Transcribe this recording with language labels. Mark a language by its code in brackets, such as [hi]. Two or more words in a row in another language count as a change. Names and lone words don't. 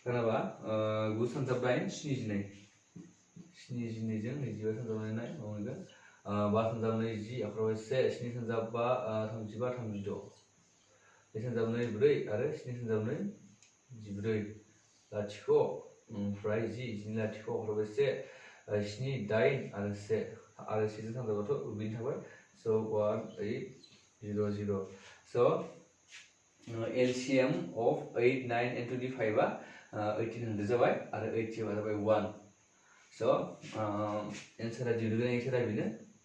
[brx] खोनाबा 9 सानजाब 8 72 72 जों 25 सानजाब 9 मा मोनगोन 5 सानजाब 20 आखराव 1 7 सानजाब 5 35 36 2 सानजाब 4 आरो 7 सानजाब 14 लाथिख' ओमफ्राय 10 लाथिख' आखराव 1 7 8 आरो 1 आरो 1 जों सानजाबाथ' बेनो थाबाय [en] so 1 8 0 0 so LCM of 8 9 and 25 [brx] आ 1800 जाबाय आरो 80 जाबाय 1 so एन्सारा दिहुनगोन एन्सारा बेनो